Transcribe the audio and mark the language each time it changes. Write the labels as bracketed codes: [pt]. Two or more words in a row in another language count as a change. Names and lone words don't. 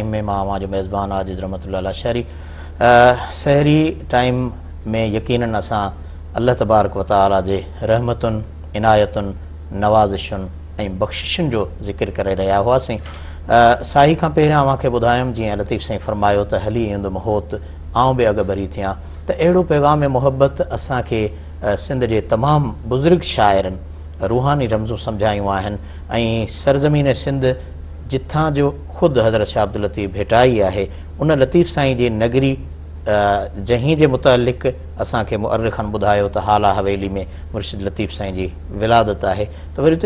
[sd] में मां जो मेज़बान आजिज़ रहमतुल्लाह शहरी सहरी टाइम में यकीनन असां अल्लाह [ar] تبارك وتعالى [sd] जे रहमतुनि इनायतुनि नवाज़िशुनि ऐं बख़्शिशुनि जो ज़िक्र करे रहिया हुआसीं। साही खां पहिरियां अव्हांखे ॿुधायुमि जीअं लतीफ़ साईं फरमायो त हली ईंदुमि होत आउं बि अॻ भरी थियां त अहिड़ो पैगाम मुहबत असांखे सिंध जे तमामु बुज़ुर्ग शाइरनि रूहानी रमज़ूं सम्झायूं आहिनि ऐं सरज़मीन सिंध जिथां जो ख़ुदि हज़रत शाह अब्दुल लतीफ़ भेटाई आहे उन लतीफ़ साईं जी नगरी जहीं जे मुतअल्लिक़ असांखे मुअर्रिख़नि ॿुधायो त हाला हवेली में मुर्शिद लतीफ़ साईं जी विलादत आहे त वरी उते